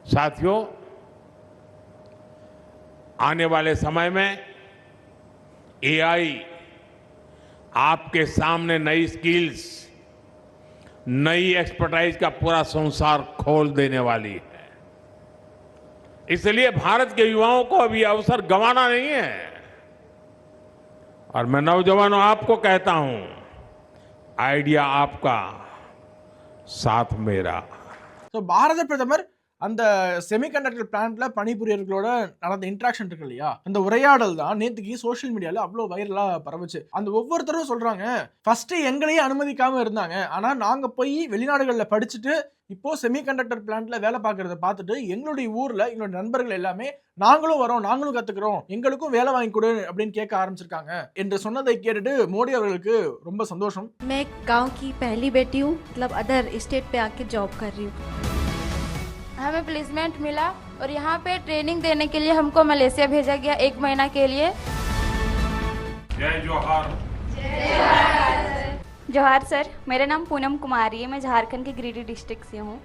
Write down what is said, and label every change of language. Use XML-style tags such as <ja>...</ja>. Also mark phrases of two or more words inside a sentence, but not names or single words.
<hi>साथियों, आने वाले समय में एआई आपके सामने नई स्किल्स, नई एक्सपर्टाइज का पूरा संसार खोल देने वाली है। इसलिए भारत के युवाओं को अभी अवसर गंवाना नहीं है। और मैं नौजवानों आपको कहता हूं, आइडिया आपका, साथ मेरा।</hi> <ta>ஸோ பாரத பிரதமர் அந்த</ta> <en>semiconductor plant</en> <ta>பணிபுரியர்களோட நடந்த இன்ட்ராக்ஷன் இருக்கு இல்லையா, அந்த உரையாடல் தான் நேற்றுக்கு</ta> <en>social media</en> <ta>அவ்வளோ வைரலா பரவுச்சு. அந்த ஒவ்வொருத்தரும் சொல்றாங்க, ஃபர்ஸ்ட் எங்களையே அனுமதிக்காம இருந்தாங்க, ஆனா நாங்க போய் வெளிநாடுகள்ல படிச்சுட்டு இப்போ</ta> <en>semiconductor plant</en> <ta>வேலை பார்க்கறத பார்த்துட்டு எங்களுடைய ஊர்ல எங்களுடைய நண்பர்கள் எல்லாமே நாங்களும் வரோம், நாங்களும் கத்துக்கிறோம், எங்களுக்கும் வேலை வாங்கி கொடு அப்படின்னு கேட்க ஆரம்பிச்சிருக்காங்க என்று சொன்னதை கேட்டுட்டு மோடி அவர்களுக்கு ரொம்ப சந்தோஷம்.</ta> <hi>मैं गांव की पहली बेटी हूँ, मतलब</hi> <en>other state</en> <hi>पे आके जॉब कर रही हूँ. हमें प्लेसमेंट मिला और यहाँ पे ट्रेनिंग देने के लिए हमको मलेशिया भेजा गया 1 महीना के लिए. जय जोहार। जोहार सर, मेरा नाम पूनम कुमारी है, मैं झारखंड के गिरिडीह डिस्ट्रिक्ट से हूँ.</hi>